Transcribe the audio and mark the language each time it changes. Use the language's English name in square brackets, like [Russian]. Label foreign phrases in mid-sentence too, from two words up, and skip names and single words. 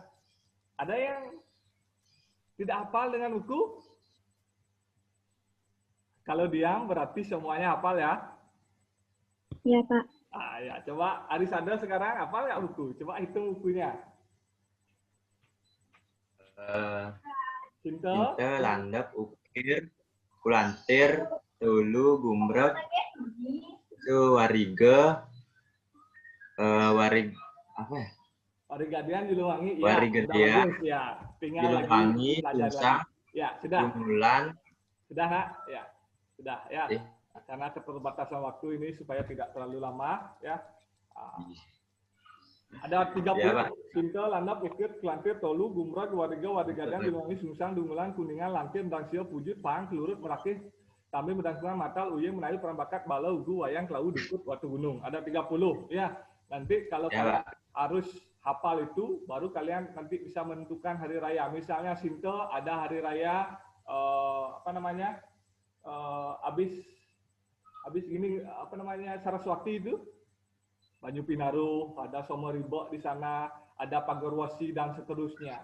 [Indonesian] Ada yang tidak hafal dengan wuku? Kalau diam berarti semuanya hafal ya. Iya, Pak. Ya, coba Arisada sekarang hafal nggak wuku? Coba hitung wukunya. Cinta, Landap, ukir, kulantir, tulu, gumrek, itu wariga, warig apa ya? Warigadian Diluwangi, ya. Warigadian, Ya, tinggal Diluwangi, lagi belajar Tunsang, lagi. Ya, sudah. Gumulan, Sudah, Nak? Ya. Sudah, ya. Eh. Karena keterbatasan waktu ini supaya tidak terlalu lama, ya. Ada 30. Ya, Pak. Cinta, Landap, Ukir, Kelantir, Tolu, Gumrag, Wariga, Warigadian, Diluwangi, Sungsang, Dungulan, Kuningan, Lantir, Dangsio, Pujut, Pang, Kelurut, Merakih, Tambi, Medangkungan, Matal, Uyeng, Menayu, Perambakat, Balau, Ugu, Wayang, Kelau, Dukut, Watu Gunung. Ada 30. Ya. Nanti kalau Ya, kalian harus hafal itu, baru kalian nanti bisa menentukan hari raya. Misalnya Sinto ada hari raya habis gini Saraswati itu, Banyu Pinaru, ada Somoribo di sana, ada Pagarwasi dan seterusnya.